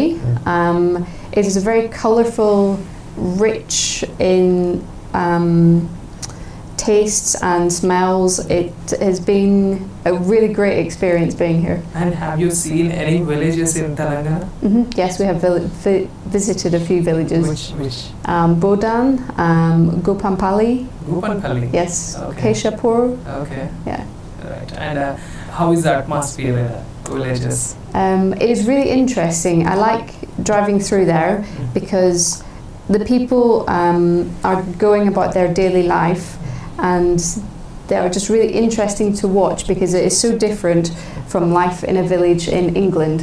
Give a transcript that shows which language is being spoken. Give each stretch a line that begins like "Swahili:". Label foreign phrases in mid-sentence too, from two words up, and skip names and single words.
English: It is a very colourful, rich in tastes and smells. It has been a really great experience being here. And have you seen any villages in Telangana? Yes, we have visited a few villages. Which? Bodan, Gopampalli. Gopanpalli? Yes, Okay. Keshapur. Okay. Yeah. Right. And how is the atmosphere in villages? It is really interesting. I like driving through there because the people are going about their daily life, and they are just really interesting to watch because it is so different from life in a village in England.